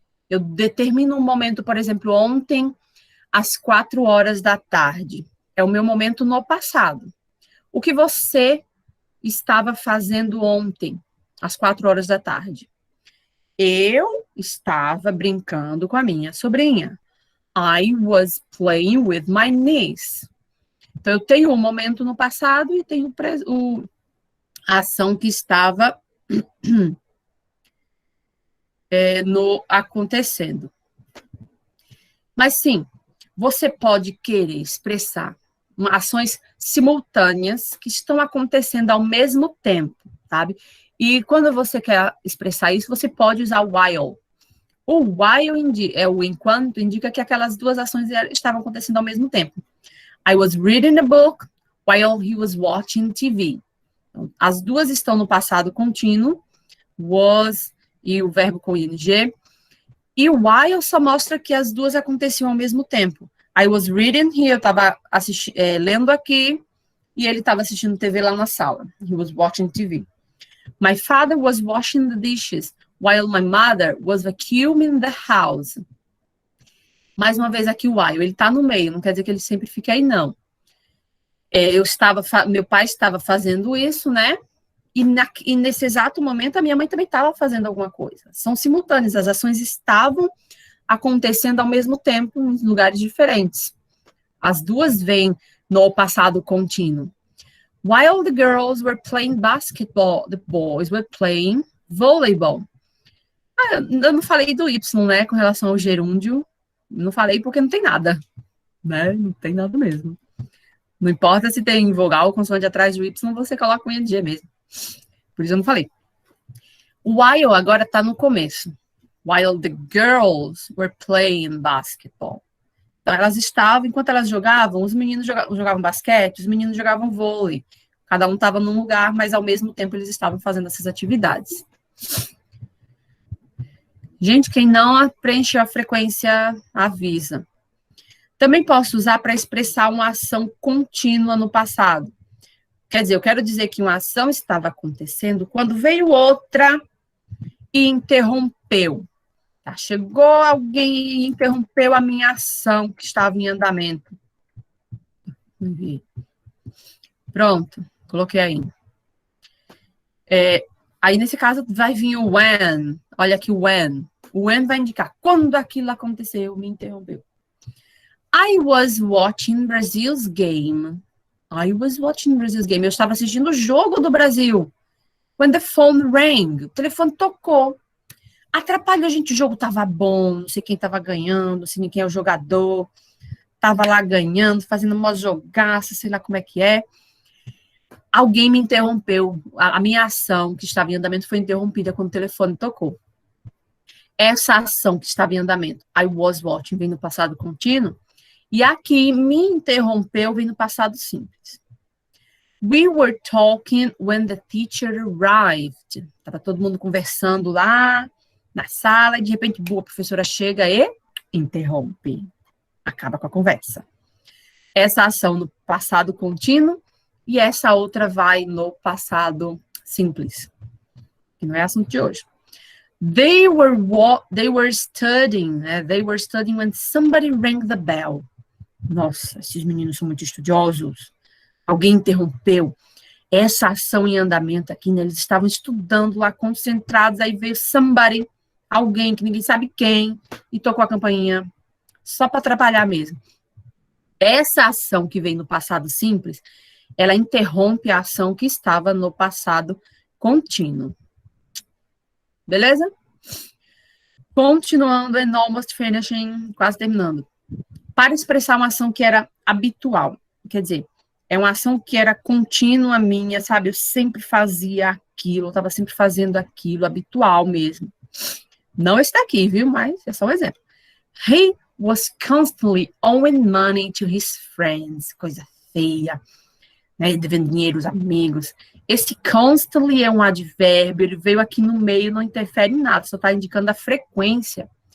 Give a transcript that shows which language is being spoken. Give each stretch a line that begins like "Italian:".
Portuguese: Eu determino um momento, por exemplo, ontem, às 4 horas da tarde. É o meu momento no passado. O que você estava fazendo ontem, às 4 horas da tarde? Eu estava brincando com a minha sobrinha.
English: I was playing with my niece.
Portuguese: Então, eu tenho um momento no passado e tenho a ação que estava acontecendo. Mas, sim, você pode querer expressar ações simultâneas que estão acontecendo ao mesmo tempo, sabe? E quando você quer expressar isso, você pode usar o while. O while o enquanto indica que aquelas duas ações estavam acontecendo ao mesmo tempo.
English: I was reading a book while he was watching TV.
Portuguese: Então, as duas estão no passado contínuo, was e o verbo com ing. E o while só mostra que as duas aconteciam ao mesmo tempo.
English: I was reading here,
Portuguese: eu estava lendo aqui, e ele estava assistindo TV lá na sala.
English: He was watching TV. My father was washing the dishes, while my mother was vacuuming the house.
Portuguese: Mais uma vez aqui o while, ele está no meio, não quer dizer que ele sempre fica aí, não. Meu pai estava fazendo isso, né? E nesse exato momento, a minha mãe também estava fazendo alguma coisa. São simultâneas, as ações estavam acontecendo ao mesmo tempo em lugares diferentes. As duas vêm no passado contínuo.
English: While the girls were playing basketball, the boys were playing volleyball.
Portuguese: Eu não falei do Y, né, com relação ao gerúndio. Não falei porque não tem nada, né? Não tem nada mesmo. Não importa se tem vogal, consoante atrás do Y, você coloca um ing mesmo. Por isso eu não falei. O while agora está no começo.
English: While the girls were playing basketball.
Portuguese: Então, elas estavam, enquanto elas jogavam, os meninos jogavam basquete, os meninos jogavam vôlei. Cada um estava num lugar, mas ao mesmo tempo eles estavam fazendo essas atividades. Gente, quem não preencheu a frequência, avisa. Também posso usar para expressar uma ação contínua no passado. Quer dizer, eu quero dizer que uma ação estava acontecendo quando veio outra e interrompeu. Tá? Chegou alguém e interrompeu a minha ação que estava em andamento. Pronto, coloquei aí. Aí, nesse caso, vai vir o when. Olha aqui o when. O when vai indicar quando aquilo aconteceu, me interrompeu.
English: I was watching Brazil's game. I was watching Brazil's game.
Portuguese: Eu estava assistindo o jogo do Brasil.
English: When the phone rang.
Portuguese: O telefone tocou. Atrapalhou a gente, o jogo estava bom, não sei quem estava ganhando, não sei quem é o jogador. Estava lá ganhando, fazendo uma jogaça, sei lá como é que é. Alguém me interrompeu. A minha ação que estava em andamento foi interrompida quando o telefone tocou. Essa ação que estava em andamento,
English: I was watching,
Portuguese: vem no passado contínuo. E aqui, me interrompeu, vem no passado simples.
English: We were talking when the teacher arrived.
Portuguese: Estava todo mundo conversando lá na sala, e de repente, a professora chega e interrompe. Acaba com a conversa. Essa ação no passado contínuo e essa outra vai no passado simples. Que não é assunto de hoje.
English: They were studying, né? They were studying when somebody rang the bell.
Portuguese: Nossa, esses meninos são muito estudiosos. Alguém interrompeu essa ação em andamento aqui, né? Eles estavam estudando lá, concentrados, aí veio somebody, alguém que ninguém sabe quem, e tocou a campainha, só para atrapalhar mesmo. Essa ação que vem no passado simples, ela interrompe a ação que estava no passado contínuo. Beleza? Continuando,
English: and almost finishing,
Portuguese: quase terminando. Para expressar uma ação que era habitual, quer dizer, é uma ação que era contínua minha, sabe? Eu sempre fazia aquilo, eu estava sempre fazendo aquilo, habitual mesmo. Não está aqui, viu? Mas é só um exemplo.
English: He was constantly owing money to his friends.
Portuguese: Coisa feia, né? Devendo dinheiro aos amigos. Esse constantly é um advérbio, ele veio aqui no meio, não interfere em nada, só está indicando a frequência.